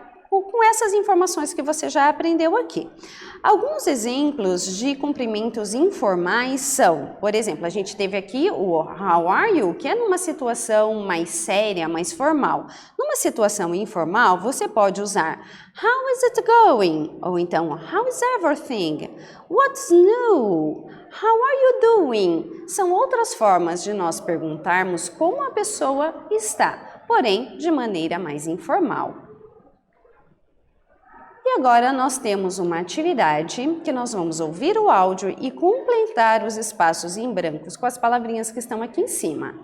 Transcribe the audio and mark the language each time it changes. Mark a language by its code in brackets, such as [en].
[pt] Com essas informações que você já aprendeu aqui. Alguns exemplos de cumprimentos informais são, por exemplo, a gente teve aqui o [en] How are you, [pt] que é numa situação mais séria, mais formal. Numa situação informal, você pode usar [en] How is it going? [pt] Ou então [en] How is everything? What's new? How are you doing? [pt] São outras formas de nós perguntarmos como a pessoa está, porém de maneira mais informal. E agora nós temos uma atividade que nós vamos ouvir o áudio e completar os espaços em brancos com as palavrinhas que estão aqui em cima.